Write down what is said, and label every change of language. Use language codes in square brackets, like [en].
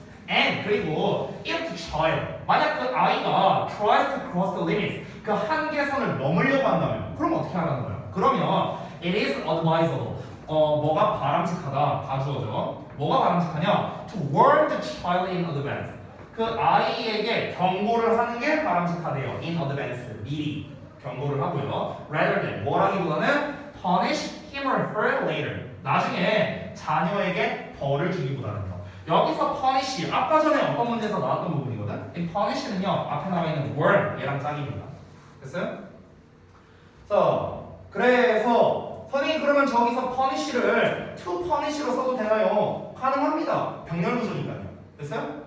[en] And [ko] 그리고 [en] if the child [ko] 만약 그 아이가 [en] tries to cross the limits [ko] 그 한계선을 넘으려고 한다면 그럼 어떻게 하라는 거예요? 그러면 [en] it is advisable [ko] 뭐가 바람직하다 가주어죠. 뭐가 바람직하냐? [en] To warn the child in advance [ko] 그 아이에게 경고를 하는 게 바람직하대요. [en] In advance [ko] 미리 경고를 하고요. [en] Rather than [ko] 뭐라기보다는 [en] punish him or her later [ko] 나중에 자녀에게 벌을 주기보다는요. 여기서 punish 아까 전에 어떤 문제에서 나왔던 부분이거든. 이 punish는요 앞에 나와 있는 warn 얘랑 짝입니다. 됐어요? 자 그래서 선생님 그러면 저기서 punish를 to punish로 써도 되나요? 가능합니다. 병렬 구조니까요. 됐어요?